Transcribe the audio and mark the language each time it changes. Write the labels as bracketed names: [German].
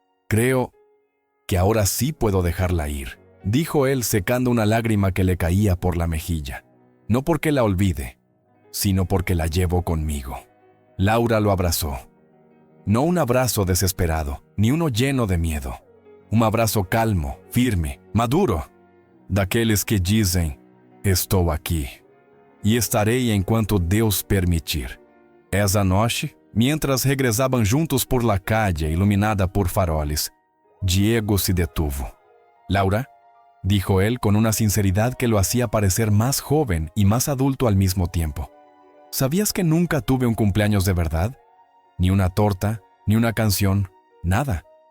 [Spanish] Creo que ahora sí puedo dejarla ir, dijo él secando una lágrima que le caía por la mejilla. No porque la olvide, sino porque la llevo conmigo. Laura lo abrazó. No un abrazo desesperado, ni uno lleno de miedo. Un abrazo calmo, firme, maduro. [Portuguese] Daqueles que dizem, estou aqui. E estarei enquanto Deus permitir. Essa noite, [Spanish] mientras regresaban juntos por la calle iluminada por faroles, Diego se detuvo. Laura, dijo él con una sinceridad que lo hacía parecer más joven y más adulto al mismo tiempo. ¿Sabías que nunca tuve un cumpleaños de verdad? Ni una torta, ni una canción, nada.